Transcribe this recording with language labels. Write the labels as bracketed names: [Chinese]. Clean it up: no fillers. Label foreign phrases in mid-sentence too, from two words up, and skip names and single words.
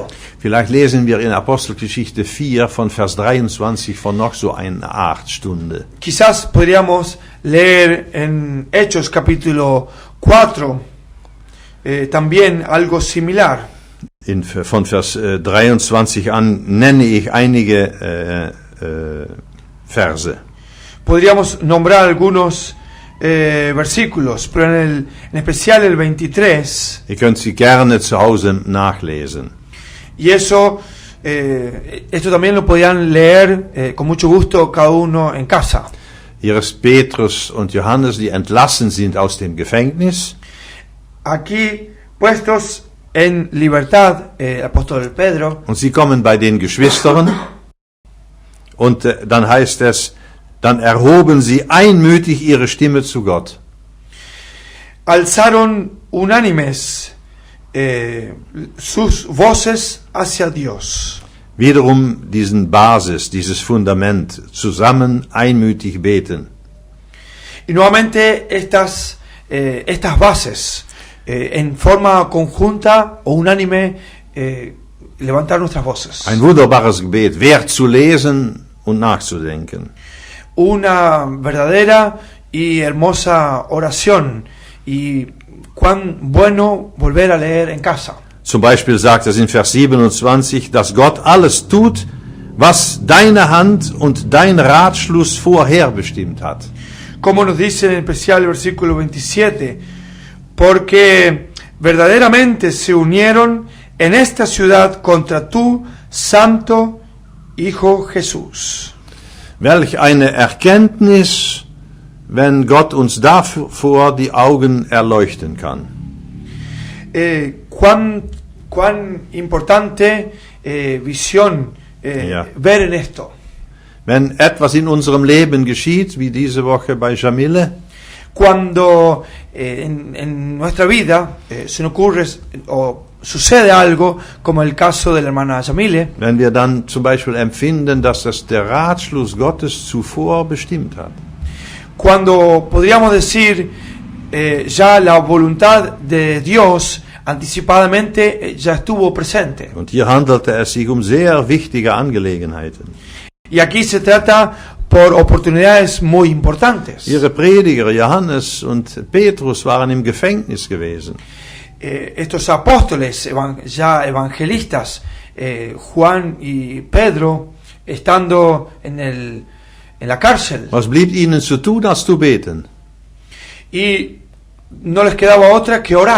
[German] Vielleicht lesen wir in Apostelgeschichte 4 von Vers 23 von noch so einer Art Stunde. [Spanish] Quizás podríamos leer en Hechos capítulo 4 también algo similar. [German] Von Vers 23 an nenne ich einige Verse. [Spanish] Podríamos nombrar algunos versículos, pero en especial el 23. [German] Ihr könnt sie gerne zu Hause nachlesen. [Spanish] Y eso, esto también lo podían leer con mucho gusto cada uno en casa. [German] Hier ist Petrus und Johannes, die entlassen sind aus dem Gefängnis. [Spanish] Aquí puestos en libertad, el apóstol Pedro. [German] Und sie kommen bei den Geschwistern. Und dann heißt es, dann erhoben sie einmütig ihre Stimme zu Gott. [Spanish] Alzaron unánimes sus voces hacia Dios. [German] Wiederum diesen Basis, dieses Fundament, zusammen einmütig beten. [Spanish] Y nuevamente estas bases en forma conjunta o unánime levantar nuestras voces. [German] Ein wunderbares Gebet, wert zu lesen und nachzudenken. [Spanish] Una verdadera y hermosa oración, y cuán bueno volver a leer en casa. [German] Zum Beispiel sagt es in Vers 27, dass Gott alles tut, was deine Hand und dein Ratschluss vorherbestimmt hat. [Spanish] Como nos dice en especial el versículo 27, porque verdaderamente se unieron en esta ciudad contra tu santo Hijo Jesús. [German] Welch eine Erkenntnis, wenn Gott uns davor die Augen erleuchten kann. [Spanish] Cuán importante visión ver en esto. [German] Wenn etwas in unserem Leben geschieht, wie diese Woche bei Jamile, [Spanish] Cuando en nuestra vida se nos ocurre o sucede algo, como el caso de la hermana Jamile, [German] wenn wir dann zum Beispiel empfinden, dass das der Ratschluss Gottes zuvor bestimmt hat. [Spanish] cuando podríamos decir ya la voluntad de Dios anticipadamente ya estuvo presente. [German] Und hier handelte es sich um sehr wichtige Angelegenheiten. [Spanish] Y aquí se trata por oportunidades muy importantes. [German] Ihre Prediger Johannes und Petrus waren im Gefängnis gewesen. [Spanish] Estos apóstoles ya evangelistas, Juan y Pedro, estando en la cárcel. [German] Was blieb ihnen zu tun, als zu beten? [Spanish] Y no les quedaba otra que orar.